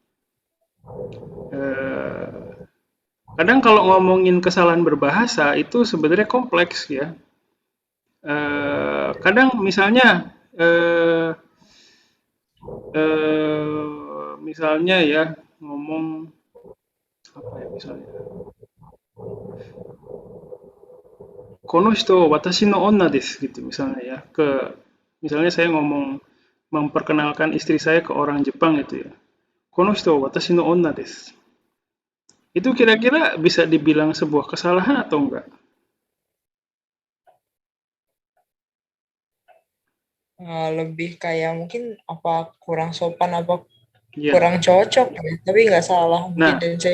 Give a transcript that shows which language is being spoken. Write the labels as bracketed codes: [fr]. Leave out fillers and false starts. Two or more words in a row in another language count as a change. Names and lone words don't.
[id] Kadang kalau ngomongin kesalahan berbahasa itu sebenarnya kompleks ya. Kadang misalnya misalnya ya ngomong apa ya misalnya [ja] この人私の女です [id] gitu misalnya ya, misalnya saya ngomong memperkenalkan istri saya ke orang Jepang itu ya, [ja] この人私の女です, [id] itu kira-kira bisa dibilang sebuah kesalahan atau enggak? lebih kayak mungkin apa kurang sopan apa kurang cocok ya. Tapi nggak salah mungkin Sensei.